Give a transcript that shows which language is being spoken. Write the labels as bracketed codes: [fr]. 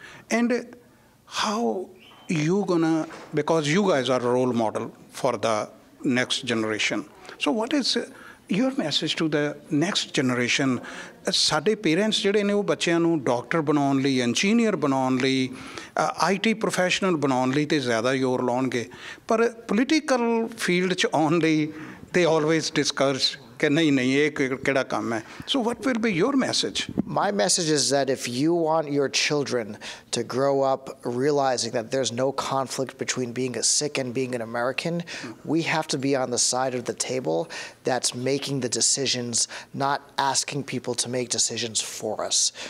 [en] And how you gonna, because you guys are a role model for the next generation. So what is your message to the next generation? [pa] ਸਾਡੇ parents ਜਿਹੜੇ ਨੇ ਉਹ ਬੱਚਿਆਂ ਨੂੰ doctor ਬਣਾਉਣ ਲਈ, engineer ਬਣਾਉਣ ਲਈ, IT ਪ੍ਰੋਫੈਸ਼ਨਲ ਬਣਾਉਣ ਲਈ ਤੇ ਜ਼ਿਆਦਾ ਜ਼ੋਰ ਲਾਉਣਗੇ, ਪਰ ਪੋਲੀਟੀਕਲ ਫੀਲਡ 'ਚ ਆਉਣ ਲਈ [en] they always discourage [pa] ਕਿ ਨਹੀਂ ਇਹ ਕਿਹੜਾ ਕੰਮ ਹੈ. [en] So what will be your message? My message is that if you want your children to grow up realizing that there's no conflict between being a Sikh and being an American, we have to be on the side of the table that's making the decisions, not asking people to make decisions for us.